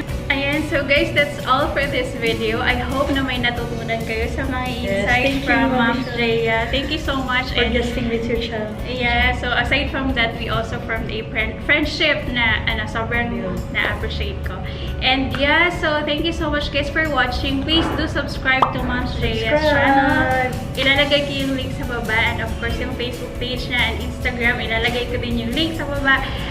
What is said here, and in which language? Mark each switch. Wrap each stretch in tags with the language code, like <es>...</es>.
<en>Ayan, so guys, that's all for this video. I hope</en> <tl>na may natutunan kayo sa mga insights from Ma'am Jea.</tl> <en>Thank you so much for guesting with your child. Yeah, so aside from that, we also formed a friendship</en> <tl>na sobrang na-appreciate ko.</tl> <en>And so thank you so much guys for watching. Please do subscribe to Ma'am Jea's channel.</en> <tl>Ilalagay ko yung link sa baba,</tl> <en>and of course</en> <tl>yung Facebook page niya and Instagram, ilalagay ko din yung link sa baba.</tl>